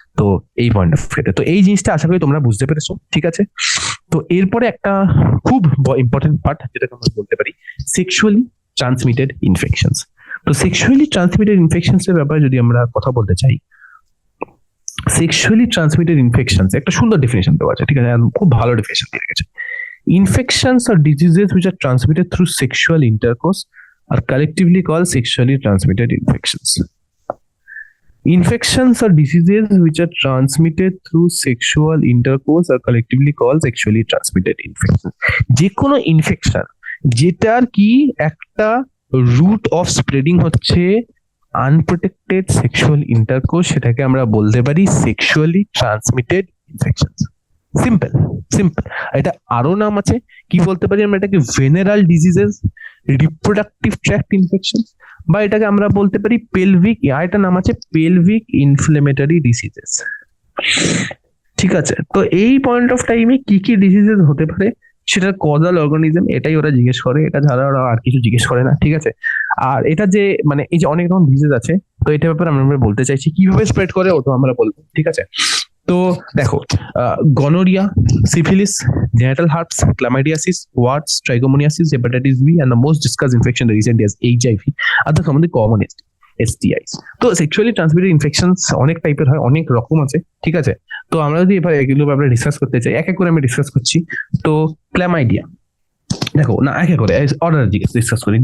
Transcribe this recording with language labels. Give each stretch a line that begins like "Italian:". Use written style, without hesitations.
Bangla: তো এই point of ভিউতে তো এই জিনিসটা আশা করি তোমরা বুঝতে পেরেছো। ঠিক আছে, তো এরপরে একটা খুব ইম্পর্টেন্ট পার্ট যেটাকে আমরা বলতে পারি সেক্সুয়ালি ট্রান্সমিটেড ইনফেকশনস। তো সেক্সুয়ালি ট্রান্সমিটেড ইনফেকশনস এর ব্যাপারে যদি আমরা কথা বলতে চাই, সেক্সুয়ালি ট্রান্সমিটেড ইনফেকশনস একটা সুন্দর ডেফিনেশন দেওয়া আছে। ঠিক আছে, খুব ভালো ডেফিনেশন দিয়ে রেখেছে।
English: Infections or diseases which are transmitted through sexual intercourse are collectively called sexually transmitted infections. Infections or diseases which are transmitted through sexual intercourse are collectively called sexually transmitted infections.
Bangla: যে কোনো infection যেটার কি একটা root of spreading হচ্ছে unprotected sexual intercourse, সেটাকে আমরা বলতে পারি sexually transmitted infections. Simple simple. এটা আরো নাম আছে, কি বলতে পারি আমরা এটাকে ভেনারাল ডিজিজেস, রিপ্রোডাক্টিভ ট্র্যাক্ট ইনফেকশন, বা এটাকে আমরা বলতে পারি পেলভিক, এটা নাম আছে পেলভিক ইনফ্লেমেটরি ডিজিজেস। ঠিক আছে, তো এই পয়েন্ট অফ টাইমে কি কি ডিজিজেস হতে পারে সেটার কজাল অর্গানিজম এটাই ওরা জিজ্ঞেস করে, এটা ছাড়া ওরা আর কিছু জিজ্ঞেস করে না। ঠিক আছে, আর এটা যে মানে এই যে অনেক রকম ডিজিজ আছে, তো এটা ব্যাপারে আমরা বলতে চাইছি কিভাবে স্প্রেড করে ওটা আমরা বলবো। ঠিক আছে, তো দেখো gonorrhoea, syphilis,
English: genital herpes, chlamydiasis, warts, trichomoniasis, hepatitis B, and the most discussed infection recently as HIV are the some of the common STIs.
Bangla: তো সেক্সুয়ালি ট্রান্সমিটেড ইনফেকশনস অনেক টাইপের হয়, অনেক রকম আছে। ঠিক আছে, তো আমরা যদি এবার এগুলো ব্যাপারে ডিসকাস করতে চাই, এক এক করে আমি ডিসকাস করছি। তো ক্ল্যামাইডিয়া, দেখো না এক এক করে অর্ডার ডিসকাস করি।